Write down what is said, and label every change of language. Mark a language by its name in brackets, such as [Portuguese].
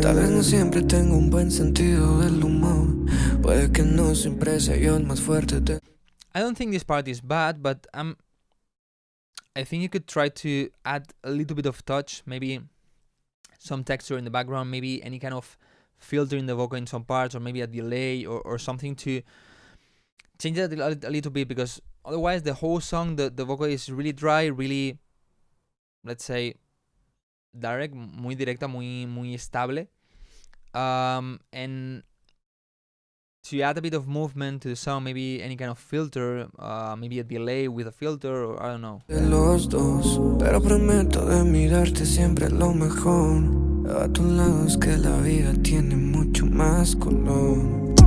[Spanish] Tal vez no siempre tengo un buen sentido del humor. Puede que no siempre sea yo el más fuerte de... [English] I don't think this part is bad, but I think you could try to add a little bit of touch, maybe some texture in the background, maybe any kind of filter in the vocal in some parts, or maybe a delay or something to change it a little bit, because otherwise the whole song, the vocal is really dry, really, let's say, direct, [Spanish] muy directa, muy estable. [English] And to add a bit of movement to the song, maybe any kind of filter, maybe a delay with a filter, or I don't know. [Spanish] De los dos, pero prometo de mirarte siempre lo mejor. A tu lado es que la vida tiene mucho más color.